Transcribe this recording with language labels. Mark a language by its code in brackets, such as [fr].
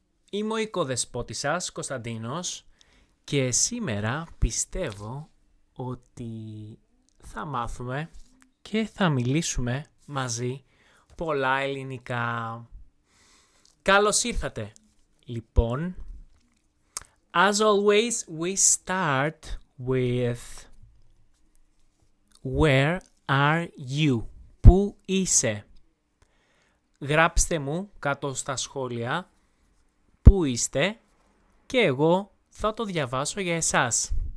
[el] Είμαι ο οικοδεσπότης σας, Κωνσταντίνος, και σήμερα πιστεύω ότι θα μάθουμε και θα μιλήσουμε μαζί πολλά ελληνικά. Καλώς ήρθατε. [en] Λοιπόν, as always, we start with Where are you? [el] Πού είσαι? Γράψτε μου κάτω στα σχόλια πού είστε και εγώ θα το διαβάσω για εσάς.